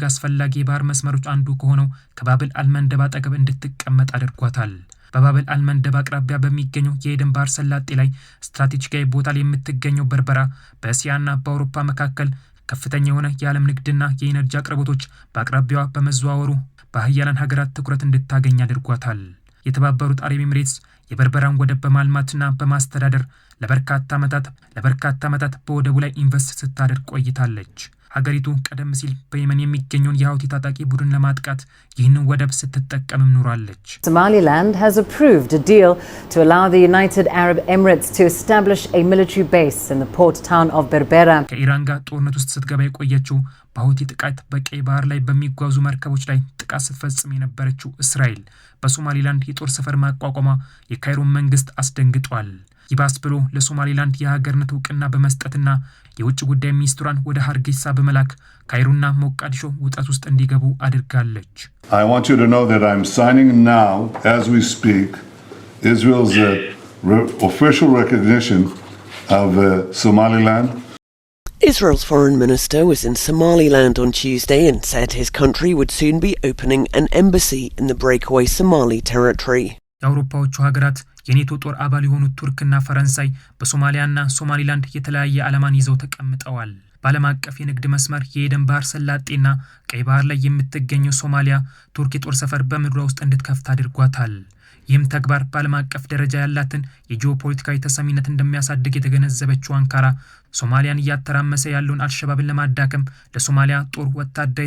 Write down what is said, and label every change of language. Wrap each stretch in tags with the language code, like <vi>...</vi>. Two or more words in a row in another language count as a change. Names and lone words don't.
<am>አስፈላጊ የባህር መስመሮች አንዱ ከሆነው ከባብል አልመንደብ አጠገብ እንድትቀመጥ አድርጓታል። በባብል አልመንደብ አቅራቢያ በሚገኘው የኤደን ባህር ሰላጤ ላይ ስትራቴጂካዊ ቦታ ላይ የምትገኘው በርበራ በእስያና በአውሮፓ መካከል ከፍተኛ የሆነ የዓለም ንግድና የኢነርጂ አቅርቦቶች በአቅራቢያዋ በመዘዋወሩ በሀያላን ሀገራት ትኩረት እንድታገኝ አድርጓታል። የተባበሩት አረብ ኤምሬትስ የበርበራን ወደብ በማልማትና በማስተዳደር ለበርካታ ዓመታት በወደቡ ላይ ኢንቨስት ስታደርግ ቆይታለች። ሀገሪቱ ቀደም ሲል በየመን የሚገኘውን የሀውቲ ታጣቂ ቡድን ለማጥቃት ይህንን ወደብ ስትጠቀምም ኖራለች።</am> <en>Somaliland has approved a deal to allow the United Arab Emirates to establish a military base in the port town of Berbera.</en> <am>ከኢራን ጋር ጦርነት ውስጥ ስትገባ የቆየችው በሀውቲ ጥቃት በቀይ ባህር ላይ በሚጓዙ መርከቦች ላይ ጥቃት ስትፈጽም የነበረችው እስራኤል በሶማሊላንድ የጦር ሰፈር ማቋቋሟ የካይሮን መንግስት አስደንግጧል። ይባስ ብሎ ለሶማሊላንድ የሀገርነት እውቅና በመስጠትና የውጭ ጉዳይ ሚኒስትሯን ወደ ሀርጌሳ በመላክ ካይሮና ሞቃዲሾ ውጥረት ውስጥ እንዲገቡ አድርጋለች።</am> <en>I want you to know that I'm signing now as we speak Israel's official recognition of Somaliland. Israel's foreign minister was in Somaliland on Tuesday and said his country would soon be opening an embassy in the breakaway Somali territory.</en> <am>የአውሮፓዎቹ ሀገራት የኔቶ ጦር አባል የሆኑት ቱርክና ፈረንሳይ በሶማሊያና ሶማሊላንድ የተለያየ ዓላማን ይዘው ተቀምጠዋል። በዓለም አቀፍ የንግድ መስመር የኤደን ባህር ሰላጤና ቀይ ባህር ላይ የምትገኘው ሶማሊያ ቱርክ የጦር ሰፈር በምድሯ ውስጥ እንድትከፍት አድርጓታል። ይህም ተግባር በዓለም አቀፍ ደረጃ ያላትን የጂኦፖለቲካዊ ተሰሚነት እንደሚያሳድግ የተገነዘበችው አንካራ ሶማሊያን እያተራመሰ ያለውን አልሸባብን ለማዳከም ለሶማሊያ ጦር ወታደራዊ</am>